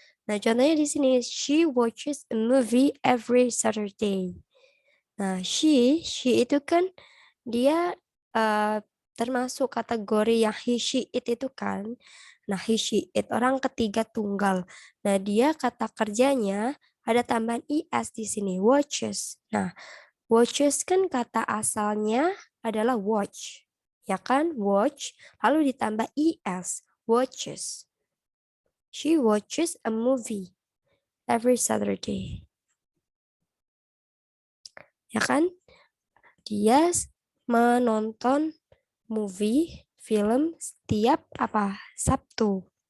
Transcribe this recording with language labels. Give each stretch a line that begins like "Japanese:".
Indonesian: Nah, contohnya di sini,
English: she watches a movie every Saturday.
Indonesian: Nah, she itu kan dia termasuk kategori yang he, she, it itu kan. Nah, he, she, it orang ketiga tunggal. Nah, dia kata kerjanya ada tambahan is di sini, watches. Nah, watches kan kata asalnya adalah watch. Ya kan, watch, lalu ditambah is, watches.
English: She watches a movie every Saturday.
Indonesian: Ya kan? Dia menonton movie, film setiap apa? Sabtu.